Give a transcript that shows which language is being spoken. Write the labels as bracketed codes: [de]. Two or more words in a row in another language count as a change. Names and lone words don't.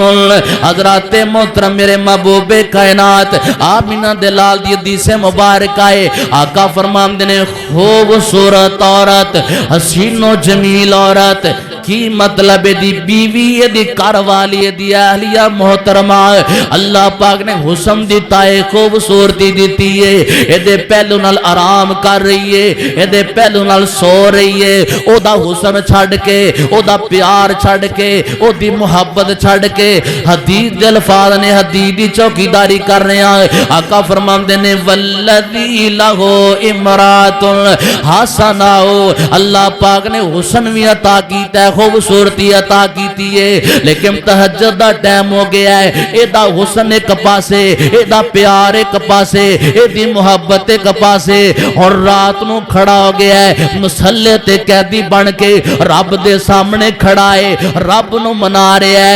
[pa] حضرات محترم میرے محبوب کائنات آمینہ دے لال دی حدیث مبارک آئے، آقا فرماندے نے خوبصورت عورت، حسین و جمیل عورت کی مطلب دی بیوی دی گھر والی دی اہلیہ محترمہ، اللہ پاک نے حسن دیتا ہے، خوبصورتی دیتی ہے، ایدے پہلو نال آرام کر رہی ہے، ایدے پہلو نال سو رہی ہے، او دا حسن چھڑ کے، او دا پیار چھڑ کے، او دی محبت چھڑ کے حدیث دے الفاظ نے حدیث دی چوکیداری کر رہے ہیں۔ آقا فرماندے نے [ar] والذی لہو امرات حسنا، [pa] اللہ پاک نے حسن بھی عطا کیتا ہے، خوبصورتی عطا کیتی ہے، لیکن تہجد دا ٹائم ہو گیا ہے، اے دا حسن ایک پاسے، اے دا پیار ایک پاسے، اے دی محبت ایک پاسے، اور رات نو کھڑا ہو گیا ہے مسلح تے قیدی بن کے رب دے سامنے کھڑا ہے، رب نو منا رہا ہے۔